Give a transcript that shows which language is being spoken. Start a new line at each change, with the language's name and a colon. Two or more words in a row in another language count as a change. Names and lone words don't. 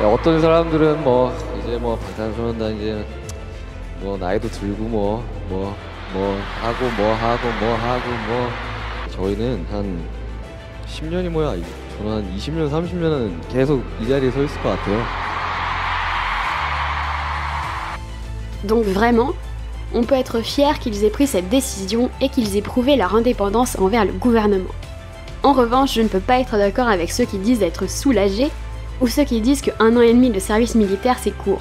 Korean: 어떤 사람들은 이제 방탄소년단 이제 나이도 들고 하고 저희는 한 10년이 뭐야 저는 한 20년 30년은 계속 이 자리에 서 있을 것 같아요.
French: Donc vraiment, on peut être fier qu'ils aient pris cette décision et qu'ils aient prouvé leur indépendance envers le gouvernement. En revanche, je ne peux pas être d'accord avec ceux qui disent être soulagés ou ceux qui disent que 1 an et demi de service militaire c'est court.